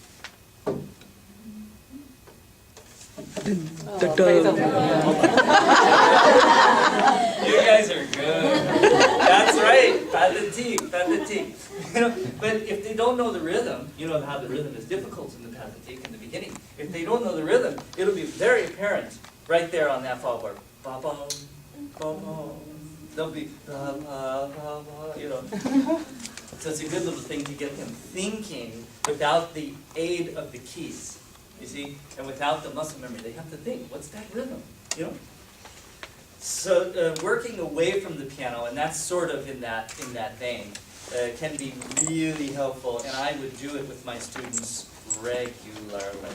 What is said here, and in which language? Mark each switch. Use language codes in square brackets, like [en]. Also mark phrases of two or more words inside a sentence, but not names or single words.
[en] You guys are good. That's right. Pat the T. But if they don't know the rhythm, you know how the rhythm is difficult in the pat the T in the beginning. If they don't know the rhythm, it'll be very apparent right there on that fallboard. Ba ba ba ba. They'll be ba ba ba ba. So it's a good little thing to get them thinking without the aid of the keys, you see? And without the muscle memory, they have to think, what's that rhythm, you know? So working away from the piano, and that's sort of in that vein, can be really helpful, and I would do it with my students regularly.